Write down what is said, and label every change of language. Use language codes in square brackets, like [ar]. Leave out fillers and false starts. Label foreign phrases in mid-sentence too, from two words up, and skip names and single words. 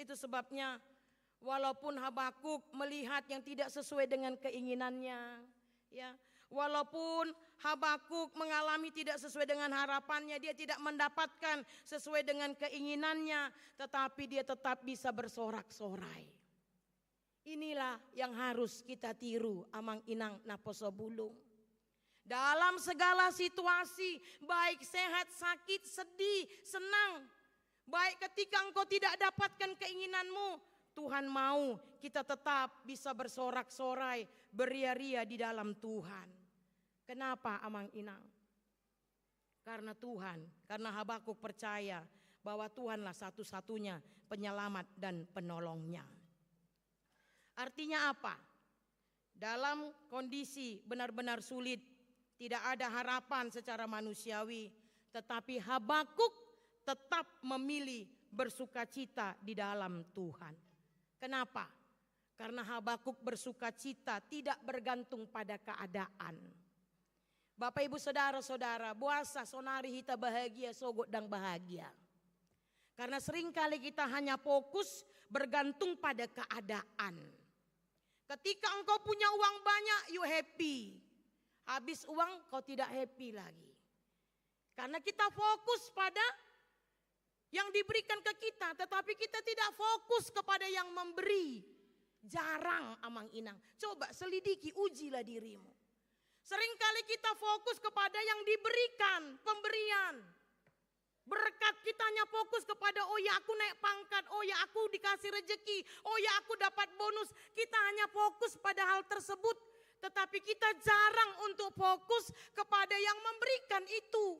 [id] Itu sebabnya walaupun Habakuk melihat yang tidak sesuai dengan keinginannya. Ya. Walaupun Habakuk mengalami tidak sesuai dengan harapannya, dia tidak mendapatkan sesuai dengan keinginannya, tetapi dia tetap bisa bersorak-sorai. Inilah yang harus kita tiru [bbc] amang inang naposo bulung. [id] Dalam segala situasi, baik sehat, sakit, sedih, senang, baik ketika engkau tidak dapatkan keinginanmu, Tuhan mau kita tetap bisa bersorak-sorai, beria-ria di dalam Tuhan. Kenapa [bbc] amang inang? [id] Karena Tuhan, karena Habakuk percaya bahwa Tuhanlah satu-satunya penyelamat dan penolongnya. Artinya apa? Dalam kondisi benar-benar sulit, tidak ada harapan secara manusiawi, tetapi Habakuk tetap memilih bersukacita di dalam Tuhan. Kenapa? Karena Habakuk bersukacita tidak bergantung pada keadaan. Bapak Ibu Saudara-saudara, [bbc] buasa sonari [id] kita bahagia, sogot dan bahagia. Karena seringkali kita hanya fokus bergantung pada keadaan. Ketika engkau punya uang banyak, [en] you happy. [id] Habis uang, kau tidak happy lagi. Karena kita fokus pada yang diberikan ke kita, tetapi kita tidak fokus kepada yang memberi. Jarang [bbc] amang inang. [id] Coba selidiki, ujilah dirimu. Seringkali kita fokus kepada yang diberikan, pemberian. Berkat kita hanya fokus kepada oh ya aku naik pangkat, oh ya aku dikasih rejeki, oh ya aku dapat bonus. Kita hanya fokus pada hal tersebut. Tetapi kita jarang untuk fokus kepada yang memberikan itu.